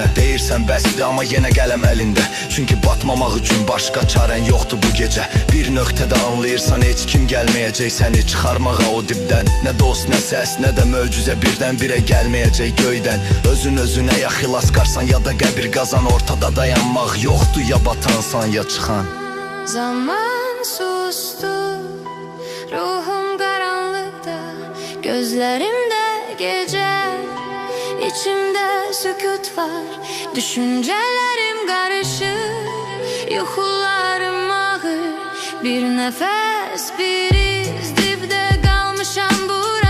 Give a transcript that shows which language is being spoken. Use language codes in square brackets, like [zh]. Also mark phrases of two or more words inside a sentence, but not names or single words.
[az] Deyirsən bəsdir amma yenə qələm əlində, çünki batmamaq üçün başqa çarən yoxdur bu gecə. Bir nöqtədə anlayırsan heç kim gəlməyəcək səni çıxarmağa o dibdən. Nə dost, nə səs, nə də möcüzə birdən-birə gəlməyəcək göydən. Özün özünə ya xilas qarsan ya da qəbir qazan, ortada dayanmaq yoxdur, ya batansan ya çıxan. [tr] Zaman sustu, ruhum karanlıkta, gözlerimde gece, içimde sükut var, düşüncelerim karışık, yuxularım ağır, bir nefes, bir iz dibde kalmışam bu.